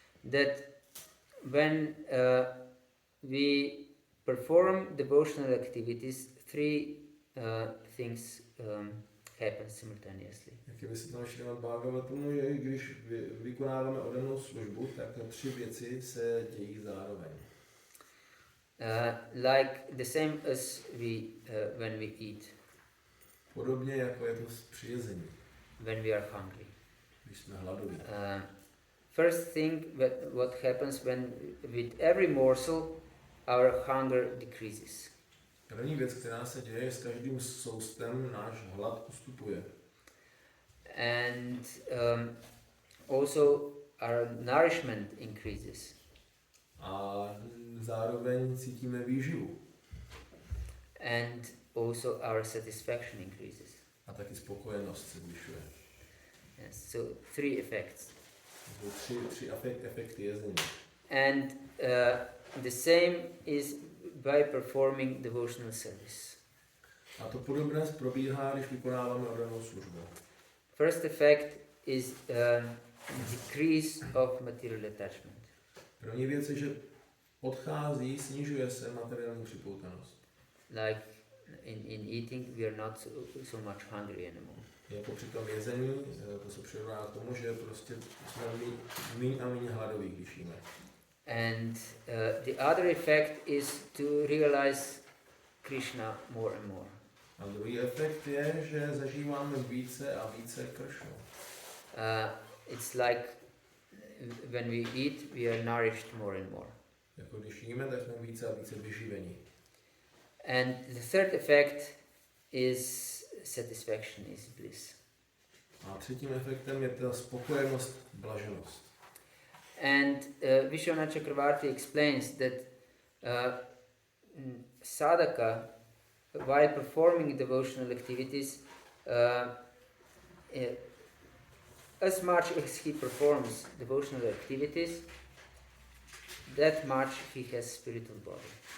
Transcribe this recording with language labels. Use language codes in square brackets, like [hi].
[en] That when we perform devotional activities, three things happen simultaneously. [cs] Jak je vysvětleno Šrimad Bhagavatamu, že když vykonáváme oddanou službu, tak tři věci se dějí zároveň. [en] like the same as when we eat, [cs] Podobně jako je to při jezení, [en] when we are hungry. [cs] když jsme hladoví. [en] First thing what happens when with every morsel our hunger decreases. [cs] První věc, která se děje, s každým soustem náš hlad ustupuje. [en] And also our nourishment increases. [cs] A zároveň cítíme výživu. [en] And also our satisfaction increases. [cs] A taky spokojenost se zvyšuje. [en] Yes, so three effects. [cs] Tři efekty jezení. [en] And the same is by performing devotional service. [cs] A to podobné probíhá, když vykonáváme oddanou službu. [en] First effect is decrease of material attachment. [cs] První věc je, že snižuje se materiální připoutanost. [en] Like in eating, we are not so much hungry anymore. [cs] Jako při tom jezení, to se přirovná k tomu, že prostě jsme míň a míň hladoví, když jíme. [en] And the other effect is to realize Krishna more and more. [cs] A druhý efekt je, že zažíváme více a více Kršnu. [en] It's like when we eat, we are nourished more and more. [cs] Jako když jíme, tak jsme více a více vyživení. [en] And the third effect is satisfaction, is bliss. [cs] A třetím efektem je ta spokojenost, blaženost. [en] And Vishnu Chakravarti explains that sadhaka, while performing devotional activities, as much as he performs devotional activities, that much he has spiritual body.